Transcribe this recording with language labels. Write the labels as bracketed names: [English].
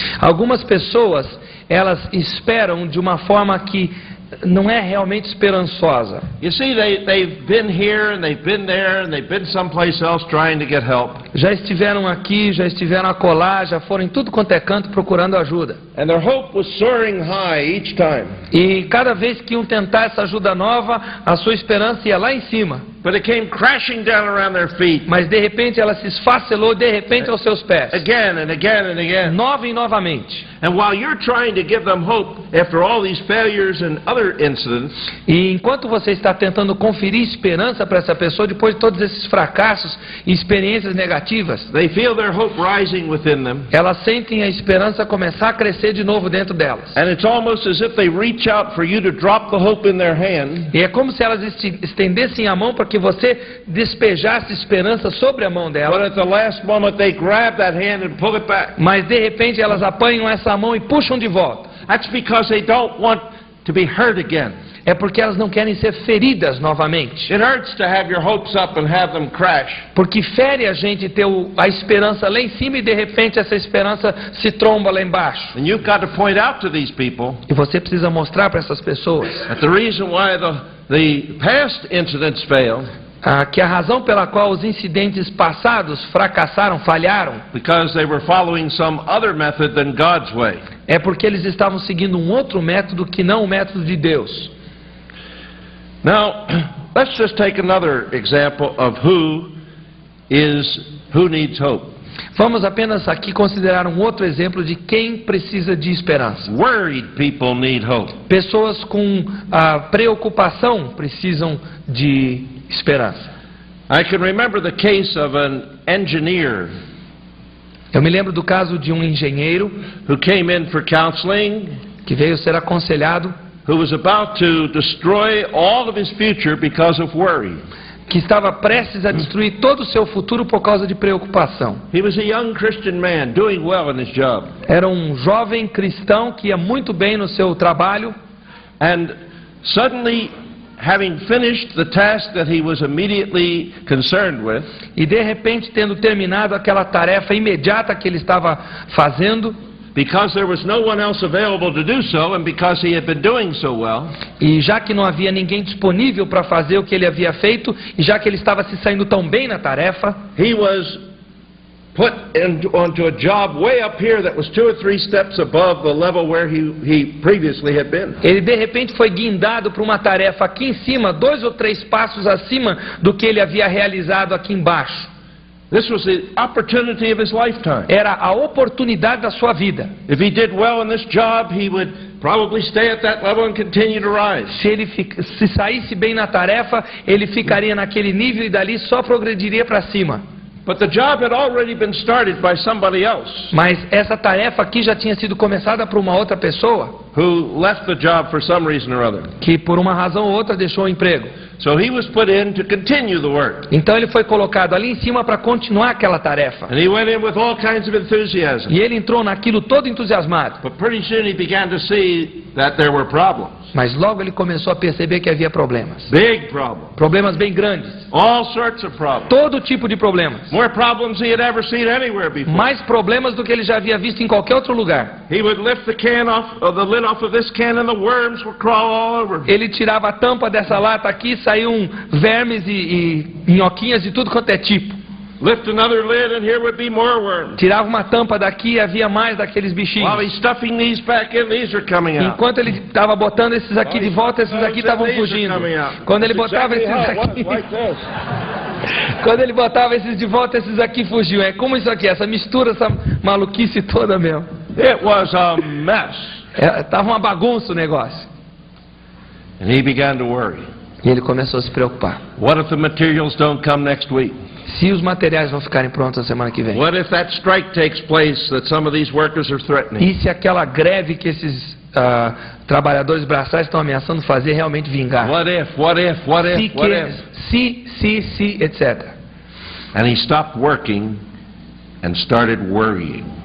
[Portuguese] Algumas pessoas, elas esperam de uma forma que não é realmente esperançosa. [English] You see, they've been here and they've been there and they've been someplace else trying to get help. [Portuguese] Já estiveram aqui, já estiveram acolá, já foram em tudo quanto é canto procurando ajuda. [English] And their hope was soaring high each time. [Portuguese] E cada vez que iam tentar essa ajuda nova, a sua esperança ia lá em cima. [English] But it came crashing down around their feet [Portuguese] Mas de repente ela se esfacelou, de repente aos seus pés. [English] again and again and again. [Portuguese] Nova e novamente. [English] And while you're trying to give them hope after all these failures and other incidents, [Portuguese] E enquanto você está tentando conferir esperança para essa pessoa, depois de todos esses fracassos e experiências negativas, [English] they feel their hope rising within them. [Portuguese] elas sentem a esperança começar a crescer de novo dentro delas. [English] And it's almost as if they reach out for you to drop the hope in their hand. [Portuguese] E é como se elas estendessem a mão para que você despejasse esperança sobre a mão [English] But [Portuguese] delas. [English] at the last moment they grab that hand and pull it back. [Portuguese] Mas de repente elas apanham essa mão e puxam de volta. [English] That's because they don't want to be hurt again. [Portuguese] É porque elas não querem ser feridas novamente. [English] It hurts to have your hopes up and have them crash. [Portuguese] Porque fere a gente ter a esperança lá em cima e de repente essa esperança se tromba lá embaixo. [English] And you've got to point out to these people [Portuguese] E você precisa mostrar para essas pessoas [English] that the reason why the past incidents failed, [Portuguese] que a razão pela qual os incidentes passados fracassaram, falharam, [English] because they were following some other method than God's way. [Portuguese] é porque eles estavam seguindo um outro método que não o método de Deus. [English] Now, let's just take another example of who needs hope. [Portuguese] Vamos apenas aqui considerar um outro exemplo de quem precisa de esperança. [English] Worried people need hope. [Portuguese] Pessoas com preocupação precisam de esperança. [English] I can remember the case of an engineer [Portuguese] Eu me lembro do caso de um engenheiro [English] who came in for counseling, [Portuguese] que veio ser aconselhado, [English] who was about to destroy all of his future because of worry. [Portuguese] que estava prestes a destruir todo o seu futuro por causa de preocupação. [English] He was a young Christian man doing well in his job. [Portuguese] Era um jovem cristão que ia muito bem no seu trabalho, [English] And suddenly, having finished the task that he was immediately concerned with, [Portuguese] e de repente, tendo terminado aquela tarefa imediata que ele estava fazendo, [English] because there was no one else available to do so, and because he had been doing so well, [Portuguese] e já que não havia ninguém disponível para fazer o que ele havia feito, e já que ele estava se saindo tão bem na tarefa, [English] he was put onto a job way up here that was 2 or 3 steps above the level where he previously had been. [Portuguese] ele de repente foi guindado para uma tarefa aqui em cima, 2 ou 3 passos acima do que ele havia realizado aqui embaixo. [English] This was the opportunity of his lifetime. [Portuguese] Era a oportunidade da sua vida. [English] If he did well in this job, he would probably stay at that level and continue to rise. [Portuguese] Se saísse bem na tarefa, ele ficaria naquele nível e dali só progrediria para cima. [English] But the job had already been started by somebody else [Portuguese] Mas essa tarefa aqui já tinha sido começada por uma outra pessoa, [English] who left the job for some reason or other. [Portuguese] que por uma razão ou outra deixou o emprego. [English] So he was put in to continue the work. [Portuguese] Então ele foi colocado ali em cima para continuar aquela tarefa. [English] And he went in with all kinds of enthusiasm. [Portuguese] E ele entrou naquilo todo entusiasmado. [English] But pretty soon he began to see that there were problems. [Portuguese] Mas logo ele começou a perceber que havia problemas. [English] Big problems. [Portuguese] Problemas bem grandes. [English] All sorts of problems. [Portuguese] Todo tipo de problemas. [English] More problems he had ever seen anywhere before. [Portuguese] Mais problemas do que ele já havia visto em qualquer outro lugar. [English] He would lift the can off, or the lid off of this can, and the worms would crawl all over. [Portuguese] Ele tirava a tampa dessa lata aqui, saíam vermes e minhoquinhas de tudo quanto é tipo. [English] Lift another lid and here would be more worms. [Portuguese] Tirava uma tampa daqui e havia mais daqueles bichinhos. [English] While he's stuffing these back in, these are coming out. [Portuguese] Enquanto ele estava botando esses aqui de volta, esses aqui estavam fugindo. Quando ele botava esses aqui, quando ele botava esses de volta, esses aqui fugiam. É como isso aqui, essa mistura, essa maluquice toda mesmo. [English] It was a mess. [Portuguese] Tava uma bagunça o negócio. [English] And he began to worry. [Portuguese] E ele começou a se preocupar. [English] What if the materials don't come next week? [Portuguese] Se os materiais não ficarem prontos na semana que vem? [English] What if that strike takes place that some of these workers are threatening? [Portuguese] E se aquela greve que esses trabalhadores braçais estão ameaçando fazer realmente vingar? [English] What if, what if, what if, what if? [Portuguese] Se, etc. [English] And he stopped working and started worrying.